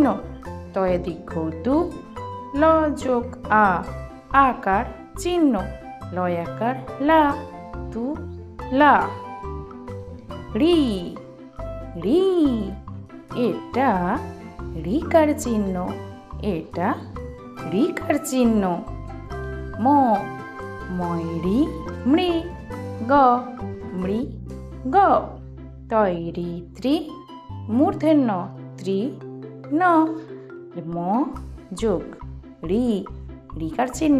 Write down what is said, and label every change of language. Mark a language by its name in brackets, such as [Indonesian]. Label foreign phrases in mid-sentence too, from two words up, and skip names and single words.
[Bangla] তয়ে দীর্ঘ তু, ল যোগ আ, আকার চিহ্ন। লয়াকার লা, তু লা। রি, রি, এটা রিকার চিহ্ন। এটা রিকার চিহ্ন। ম, ময়রি মৃ, গ মৃ গ। তৈরি ত্রি, মূর্ধন্য ত্রি ন। ম যোগ রি, রিকার চিহ্ন।